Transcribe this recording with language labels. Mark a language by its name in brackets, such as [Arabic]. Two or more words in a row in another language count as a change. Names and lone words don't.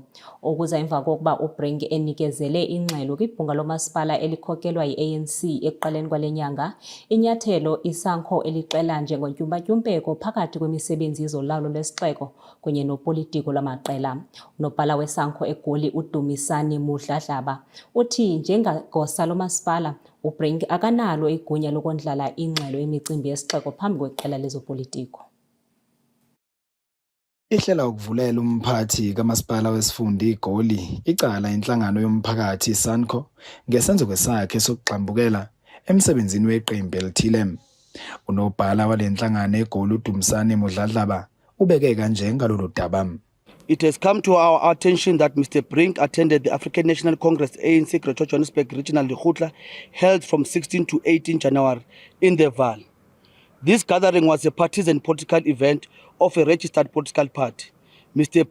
[Xhosa] Okuza emva kokuba uBrink enikezele ingxelo kwibhunga lomasipala elikhokelwa yi-ANC ekuqaleni kwale nyanga, inyathelo iSANCO elixela njengontyumpa-tyumpeko phakathi kwemisebenzi yezolawulo lwesixeko kunye nopolitiko lwamaqela. Unobhala weSANCO eGoli uDumisani Mudladlaba uthi njengagosa lomasipala uBrink akanalo igunya lokondlala ingxelo yemicimbi yesixeko phambi kweqela lezopolitiko. [Zulu] Ihlela ukuvulela umphathi kamasipala wesifunda iGoli icala inhlangano yomphakathi iSANCO ngesenzo sakhe sokugxambukela emsebenzini weqembu elithile. Unobhala walenhlangano eGoli uDumisani Mudladlaba ubeke kanje ngalolu daba. [English] It has come to our attention that Mr. Brink attended the African National Congress ANC Greater Johannesburg Regional Lekgotla held from 16 to 18 January in the Vaal. This gathering was a partisan political event of a registered political party. Mr.